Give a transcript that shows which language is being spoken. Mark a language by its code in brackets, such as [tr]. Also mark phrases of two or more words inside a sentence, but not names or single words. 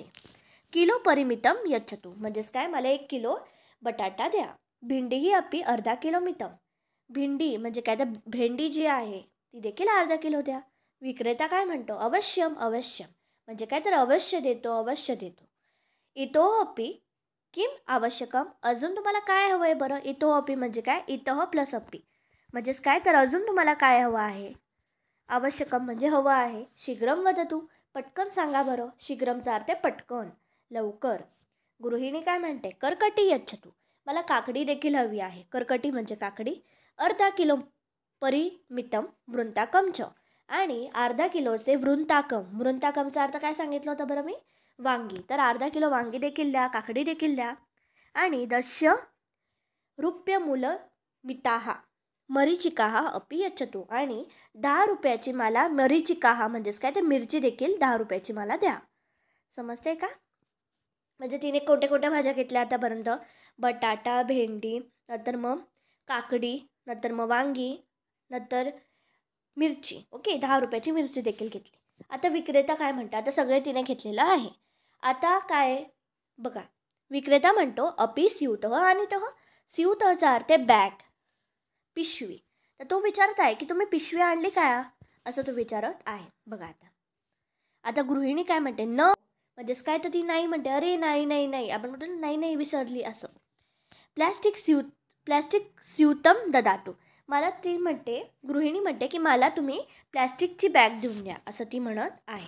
[sa] किलो परिमितम यच्छतु, [mr] म्हणजेच काय, मला 1 किलो बटाटा द्या. [sa] भिंडी अपि अर्धा किलो मितम. [mr] भिंडी म्हणजे काय, तर भेंडी जी आहे ती देखील अर्धा किलो द्या. विक्रेता काय म्हणतो, अवश्यम, अवश्यम म्हणजे काय, तर अवश्य देतो, अवश्य देतो. [sa] इतोऽपि किम आवश्यकम, [mr] अजून तुम्हाला काय हवं आहे बरं. इतोऽपि म्हणजे काय, इतः प्लस अपि म्हणजेच काय, तर अजून तुम्हाला काय हवं आहे. आवश्यकम म्हणजे हवं आहे. [sa] शीघ्रम वदतु, [mr] पटकन सांगा बरं. शीघ्रमचा अर्थ पटकन, लवकर. गृहिणी काय म्हणते, [sa] करकटी यच्छतु, [mr] मला काकडी देखील हवी आहे. करकटी म्हणजे काकडी. [sa] अर्धा किलो परिमितम वृंताकम च, [mr] आणि अर्धा किलोचे वृंताकम. वृंताकमचा अर्थ काय सांगितलं होतं बरं मी, वांगी. तर अर्धा किलो वांगी देखील द्या, काकडी देखील द्या. [sa] आणि 10 रूप्यमूल मिताहा मरीचिकाहा अपि यच्छतु, [mr] आणि 10 रुपयाची मला मरीचिकाहा म्हणजेच काय, ते मिरची देखील 10 रुपयाची मला द्या. समजते का? म्हणजे तिने कोणत्या कोणत्या भाज्या घेतल्या आतापर्यंत, बटाटा, भेंडी, नंतर मग काकडी, नंतर मग वांगी, नंतर मिरची. ओके, 10 रुपयाची मिरची देखील घेतली. आता विक्रेता काय म्हणतो, आता सगळे तिने घेतलेलं आहे. आता काय बघा, विक्रेता म्हणतो [sa] अपि स्यूतः [mr] आणि तह. स्यूतःचा अर्थ बॅग, पिशवी. तर तो विचारत आहे की तुम्ही पिशवी आणली काय, असं तो विचारत आहे. बघा आता गृहिणी काय म्हणते, न म्हणजेच काय, तर ती नाही म्हणते. अरे नाही नाही नाही, आपण म्हणतो नाही नाही विसरली असं. [sa] प्लॅस्टिक स्यूतम ददातू, [mr] मला ती म्हणते, गृहिणी म्हणते की मला तुम्ही प्लॅस्टिकची बॅग देऊन द्या, असं ती म्हणत आहे.